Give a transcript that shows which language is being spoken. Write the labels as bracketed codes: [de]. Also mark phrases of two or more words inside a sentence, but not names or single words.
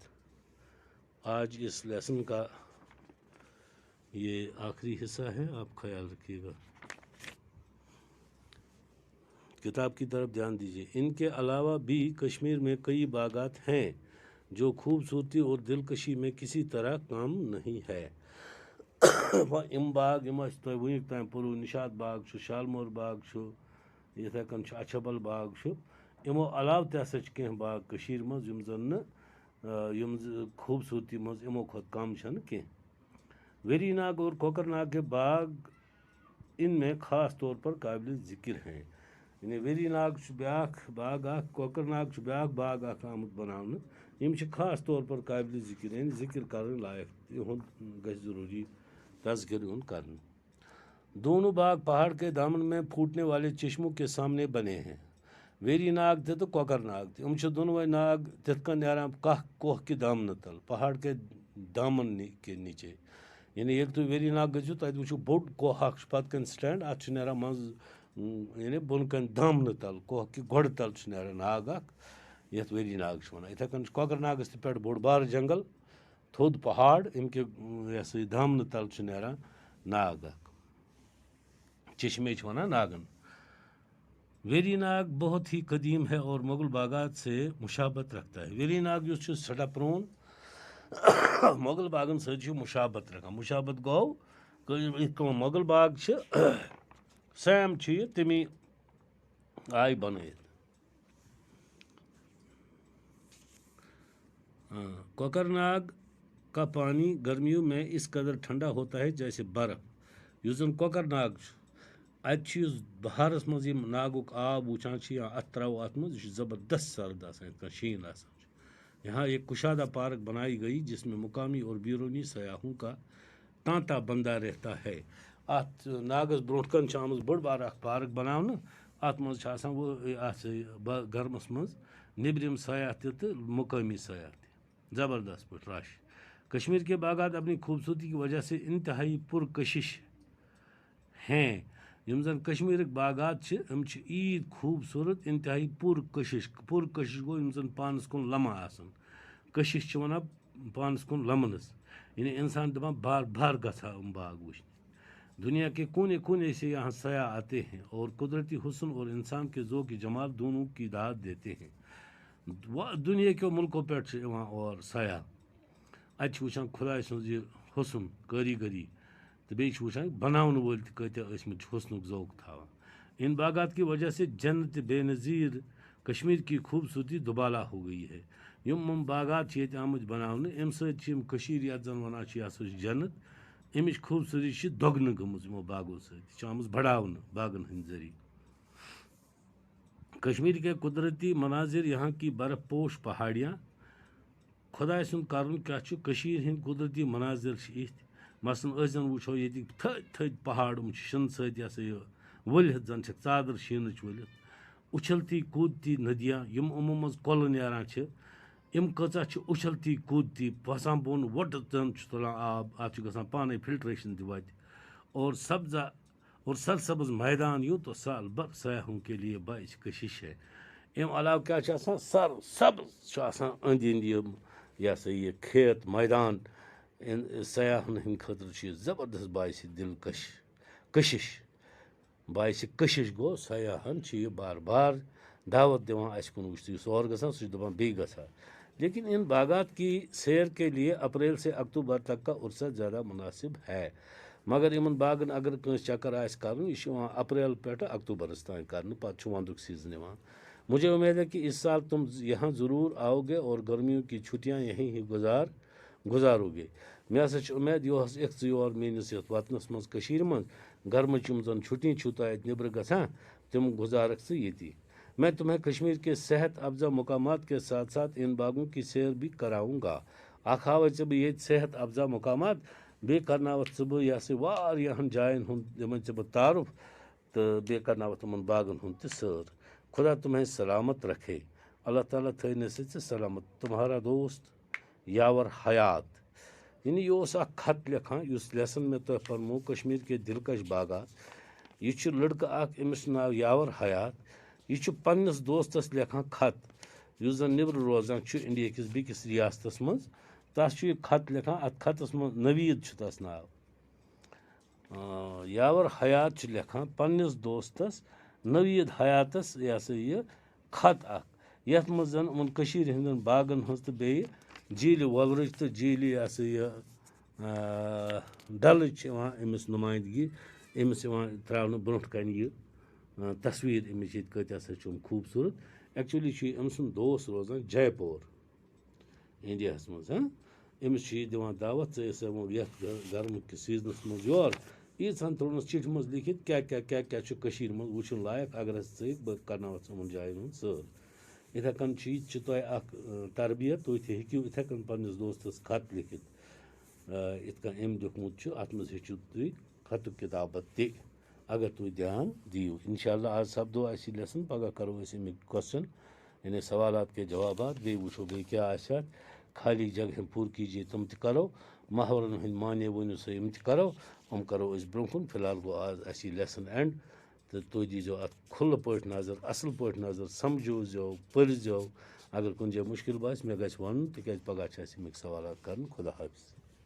[ur] آج اس لیسن کا یہ آخری حصہ ہے، آپ خیال رکھیے گا۔ کتاب کی طرف دھیان دیجیے۔ ان کے علاوہ بھی کشمیر میں کئی باغات ہیں جو خوبصورتی اور دلکشی میں کسی طرح کم نہیں ہے۔ [ks] ام باغ ونیک تام پورو نشاد باغ شالمور باغ یتھے کن اچھبل باغ امو علاوہ تہ ہسا کینٛہہ باغ کشیر مز یم زن خوبصورتی مز امو کھت کم چھن کینٛہہ۔ [ur] ویری ناگ اور کوکر ناگ کے باغ ان میں خاص طور پر قابل ذکر ہیں۔ [ks] یعنی ویری ناگ بیاکھ باغ کوکر ناگ بیاکھ باغ آمت بناونہٕ یم خاص طور پر قابل ذکر، یعنی [ur] ذکر کرنے لائق، [ks] یہند گژھِ ضروری تذکر یون کرنے۔ [ur] دونوں باغ پہاڑ کے دامن میں پھوٹنے والے چشموں کے سامنے بنے ہیں۔ [ks] ویری ناگ تہ تو کوکر ناگ تہ دونوے ناگ تتھ کن نیران کاہ [ur] کوہ کے دامن [ks] تل، [ur] پہاڑ کے دامن کے نیچے۔ [ks] یعنی ییٚلہِ تُہۍ ویری ناگ گٔژھِو تتہِ وٕچھِو بوٚڑ کوہ اکھ چھُ پتہٕ کَنۍ سٹینڈ، اتھ چھُ نیران منٛزٕ یعنی بۄنہٕ کَنۍ دامنہٕ تل، کوہ کہِ گۄڈٕ تل چھُ نیران ناگ اکھ یتھ ویری ناگ چھِ ونان۔ یِتھے کٔنۍ چھُ کۄکر ناگس تہِ پٮ۪ٹھ بوٚڑ بارٕ جنگل، تھوٚد پہاڑ، امہِ کہِ یہِ ہسا یہِ دامنہٕ تل چھُ نیران ناگ اکھ، چشمے چھِ ونان ناگن۔ [ur] ویری ناگ بہت ہی قدیم ہے اور مغل باغات سے مشابت رکھتا ہے۔ [ks] ویری ناگ یُس چھُ سٮ۪ٹھاہ پرٛون مغل باغن سۭتۍ چھُ مشابت رکھان۔ مشابت گوٚو یِتھ کٔنۍ مغل باغ چھِ سیم چھُ یہِ تمی آیہِ بنٲیِتھ۔ [ur] کوکر ناگ کا پانی گرمیوں میں اس قدر ٹھنڈا ہوتا ہے جیسے برف۔ [ks] یُس زن کوکر ناگ چھُ اتہِ چھُ یُس بہارس منٛز یِم ناگُک آب وٕچھان چھِ یا اتھ تراوو اتھ منٛز، یہِ چھُ زبردست سرد آسان یِتھ کٔنۍ شیٖن آسان چھُ۔ [ur] یہاں ایک کشادہ پارک بنائی گئی جس میں مقامی اور بیرونی سیاحوں کا تانتا بندہ رہتا ہے۔ [ks] اتھ ناگس برونٛٹھ کن چھِ آمٕژ بٔڑ بار اکھ پارک بناونہٕ، اتھ منٛز چھِ آسان اتھ گرمس منٛز نیبرِم سیاح تہِ تہٕ مقٲمی سیاح تہِ، زبردست پٲٹھۍ رش۔ [ur] کشمیر کے باغات اپنی خوبصورتی کی وجہ سے انتہائی پرکشش ہیں۔ [ks] یم زن کشمیرک باغات چھِ یِم چھِ ایٖد خوٗبصوٗرت، [ur] انتہائی پرکشش۔ [ks] پرکشش گوٚو یِم زن پانس کُن لمان آسن، کشش چھِ ونان پانس کُن لمنس، یعنی انسان دپان بار بار گژھا یِم باغ وٕچھنہِ۔ [ur] دنیا کے کونے کونے سے یہاں سیاح آتے ہیں اور قدرتی حسن اور انسان کے ذوق جمال دونوں کی داد دیتے ہیں۔ [ks] دنیا کیو ملکو پٮ۪ٹھ چھِ یِوان اور سیاح، اتہِ چھِ وٕچھان خۄداے سٕنٛز یہِ حُسن کٲریگری تہٕ بیٚیہِ چھِ وٕچھان بناونہٕ وٲلۍ تہِ کۭتیاہ ٲسۍمٕتۍ چھِ حُسنُک ذوق تھاوان۔ [ur] ان باغات کی وجہ سے جنت بے نظیر کشمیر کی خوبصورتی دوبالا ہو گئی ہے۔ [ks] یم باغات چھِ ییٚتہِ آمٕتۍ بناونہٕ، امہِ سۭتۍ چھِ یِم کٔشیٖر یتھ زن ونان چھِ یہِ ہسا چھِ جنت، امِچ خوٗبصوٗرتی چھِ دۄگنہٕ گٔمٕژ یِمو باغو سۭتۍ، یہِ چھِ آمٕژ بڑاونہٕ باغن ہٕنٛدۍ ذٔریعہٕ۔ [ur] کشمیر کے قدرتی مناظر، یہاں کی برف پوش پہاڑیاں، [ks] خۄداے سُنٛد کرُن کیٛاہ چھُ، کٔشیٖرِ ہٕنٛدۍ قدرتی مناظر چھِ یِتھۍ، مثلاً أسۍ زن وٕچھو ییٚتِکۍ تھٔدۍ تھٔدۍ پہاڑ یِم چھِ شِنہٕ سۭتۍ یہِ ہسا یہِ ؤلِتھ زن چھکھ ژادر شیٖنٕچ ؤلِتھ، [ur] اُچھلتی کوٗدتی ندیاں [ks] یِم یِمو منٛز کۄلہٕ نیران چھِ، یِم کۭژاہ چھِ [ur] اُچھلتی کوٗدتی [ks] وسان بۄن وۄٹہٕ زن چھُ تُلان آب، اتھ چھُ گژھان پانے فلٹریشن تہِ وتہِ، [ur] اور سبزا اور سرسبز میدان یوں تو سال بھر سیاحوں کے لیے باعث کشش ہے۔ [ks] امہِ علاوٕ کیٛاہ چھُ آسان، سر سبز چھُ آسان أنٛدۍ أنٛدۍ یِم یہِ ہسا یہِ کھیت میدان، سیاحن ہٕنٛدۍ خٲطرٕ چھُ یہِ زبردست باعث دلکش کشش، باعث کشش گوٚو سیاحن چھِ یہِ بار بار دعوت دِوان اَسہِ کُن وٕچھتہٕ، یُس اور گژھان سُہ چھُ دپان بیٚیہِ گژھا۔ [ur] لیکن ان باغات کی سیر کے لیے اپریل سے اکتوبر تک کا عرصہ زیادہ مناسب ہے۔ [ks] مگر یِمن باغن اگر کٲنٛسہِ چکر آسہِ کرُن، یہِ چھُ یِوان اپریل پٮ۪ٹھ اکتوبرس تام کرنہٕ، پتہٕ چھُ ونٛدُک سیٖزن یِوان۔ [ur] مجھے امید ہے کہ اس سال تم یہاں ضرور آؤ گے اور گرمیوں کی چھٹیاں یہیں ہی گزارو گے۔ [ks] مےٚ ہسا چھِ اُمید یِہوس یِکھ ژٕ یور میٲنِس یتھ وطنس منٛز کٔشیٖرِ منٛز، گرمٕچ یِم زن چھُٹی چھُو تۄہہِ اَتہِ نیبرٕ گژھان تِم گزارکھ ژٕ ییٚتی۔ [ur] میں تمہیں کشمیر کے صحت افزا مقامات کے ساتھ ساتھ ان باغوں کی سیر بھی کراؤں گا۔ [ks] اکھ ہاوے ژےٚ بہٕ ییٚتہِ صحت افزا مقامات، بیٚیہِ کرناوتھ ژٕ بہٕ یہِ ہسا واریاہن جاین ہُنٛد دِمے ژےٚ بہٕ تعارُف، تہٕ بیٚیہِ کرناوتھ تِمن باغن ہُنٛد تہِ سٲر۔ [ur] خدا تمہیں سلامت رکھے، اللہ تعالیٰ [ks] تھٲینَے ژٕ سلامت۔ [ur] تمہارا دوست یاور حیات۔ [ks] یعنی یہ خط لکھان [ur] اس لیسن میں [ks] تہ پرمو [ur] کشمیر کے دلکش باغات [ks] یہ لڑکہ اخ امس ناو یاور حیات یہ پنس دوستس لکھان خط اس زن نبر روزان انڈیا کس بیکس ریاستس مز تس یہ خط لکھان ات خطس مز نوید تس ناو یاور حیات لکھان پنس دوستس نوید حیاتس یہ سا یہ خط اخ یت مز زن ان کشیر ہندن باغن ہز تو بیٚیہِ جیٖلہِ وۄلرٕچ تہٕ جیٖلہِ یہ سا یہ ڈلٕچ امس نمائندگی امس تراونہٕ برونٛٹھ کنہِ یہ تصویر امچ یہ کت ہسا خوبصورت ایکچولی أمۍ سُنٛد دوست روزان جے پور انڈیاہس مز امس یہ دِوان دعوت ژٕ ٲسۍ یتھ گرمہٕ کِس سیزنس مز یور ییٖژہن ترٛوونس چٹھِ منٛز لیکھِتھ کیٛاہ چھُ کٔشیٖرِ منٛز وٕچھُن لایق اگر ہسا ژٕ بہٕ کرناوتھ یِمن جاین ہُنٛد سٲر یِتھے کٔنۍ چھِ تۄہہِ اکھ تربیت تُہۍ تہِ ہیٚکِو یِتھے کٔنۍ پننس دوستس خط لیکھِتھ یِتھ کٔنۍ أمۍ دیُتمُت چھُ اتھ منٛز ہیٚچھِو تُہۍ خطُک کِتابت تہِ اگر تُہۍ دھیان دِیِو انشاء اللہ آز سپدو اَسہِ یہِ لیسن پگاہ کرو أسۍ امیِکۍ کوسچن یعنی [ur] سوالات کے جوابات [ks] بیٚیہِ وٕچھو بیٚیہِ کیٛاہ آسہِ اتھ [ur] خالی جگہ پوٗرٕ کیجیے [ks] تِم تہِ کرو محورن ہٕنٛدۍ معنے ؤنِو سا یِم تہِ کرو یِم کرو أسۍ برونٛہہ کُن فی الحال گوٚو آز اَسہِ یہِ لیسن اینڈ تہٕ تُہۍ دیٖزیو اتھ کھُلہٕ پٲٹھۍ نظر اصل پٲٹھۍ نظر سمجھوزیو پٔرزیو اگر کُنہِ جایہِ مُشکل باسہِ مےٚ گژھِ وَنُن تِکیٛازِ پگاہ چھِ اَسہِ امیِکۍ سوالات کرٕنۍ خدا حافظ